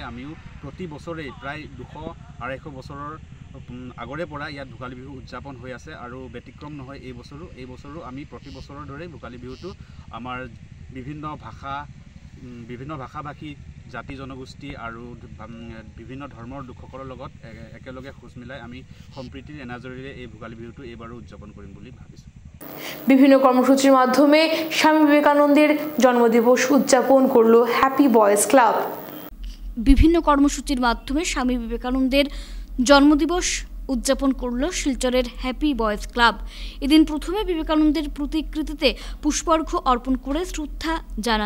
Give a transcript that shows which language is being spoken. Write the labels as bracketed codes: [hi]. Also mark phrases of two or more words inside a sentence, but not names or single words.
[as] আমিও প্ৰতি বছৰেই প্ৰায় 200-250 বছৰৰ আগৰে পৰা ইয়াত ভোগালী বিহু উদযাপন হৈ আছে আৰু ব্যতিক্ৰম নহয় এই বছৰো আমি প্ৰতি বছৰৰ দৰেই ভোগালী বিহুটো আমাৰ বিভিন্ন ভাষা-ভাষী জাতি জনগোষ্ঠী আৰু বিভিন্ন ধৰ্মৰ লোকসকলৰ লগত একেলগে খোজ মিলাই আমি সম্প্ৰীতিৰ এনাজৰীৰে এই ভোগালী বিহুটো এইবাৰো উদযাপন কৰিম বুলি ভাবিছোঁ। [bn] বিভিন্ন কর্মসূচির মাধ্যমে স্বামী বিবেকানন্দের জন্মদিবস উদযাপন করল হ্যাপি বয়েজ ক্লাব। বিভিন্ন কর্মসূচির মাধ্যমে স্বামী বিবেকানন্দের জন্মদিবস উদযাপন করল শিলচরের হ্যাপি বয়েজ ক্লাব। এদিন প্রথমে বিবেকানন্দের প্রতিকৃতিতে পুষ্পার্ঘ্য অর্পণ করে শ্রদ্ধা জানান।